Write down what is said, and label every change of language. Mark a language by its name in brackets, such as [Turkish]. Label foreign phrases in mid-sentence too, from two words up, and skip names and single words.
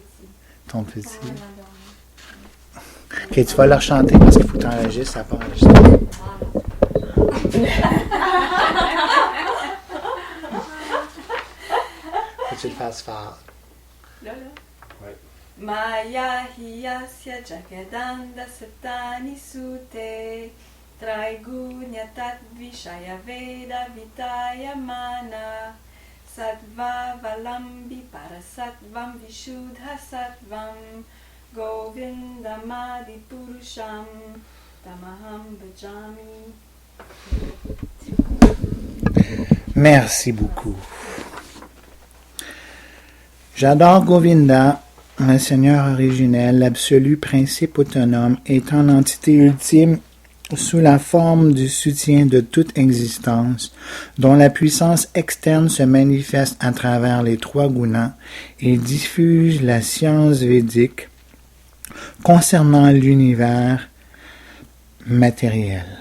[French] Ton petit. L'endormi. Ok, tu vas leur chanter parce qu'il faut t'enregistrer, ça part enregistrer. Faut que tu le fasses fort. Là. Ouais. [Sanskrit] माया हि यस्य जगदण्ड शतानि सूते त्रैगुण्य तद्विषय वेद विताय माना सत्त्व वलम्बि परसत्त्वं विशुद्ध सत्त्वं गोविन्दमादि पुरुषं तमहं भजामि. [French] Merci beaucoup. J'adore Govinda, le Seigneur originel, l'absolu principe autonome, étant l'entité ultime sous la forme du soutien de toute existence, dont la puissance externe se manifeste à travers les trois gunas et diffuse la science védique concernant l'univers matériel.